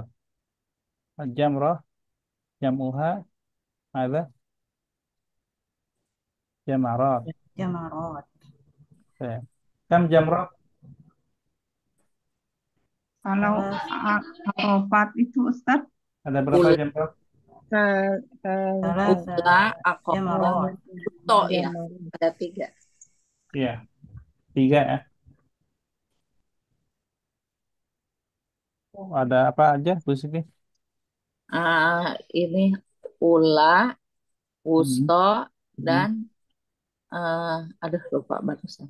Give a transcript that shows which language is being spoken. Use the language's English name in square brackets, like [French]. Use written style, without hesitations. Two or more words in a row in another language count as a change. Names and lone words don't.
[Arabic] الجمرة جمعها ada jamarat. Jamarat. Ya. كم جمرة? [Indonesian] Kalau Arafat itu Ustaz Ada berapa jamrah? [Arabic] Ula, Jamarat. [Indonesian] Kuto ya. Ada 3. Iya. 3 ya. Oh, ada apa aja Bu Siti? Ini [Arabic] أولى، وسطى, [Indonesian] dan aduh lupa barusan.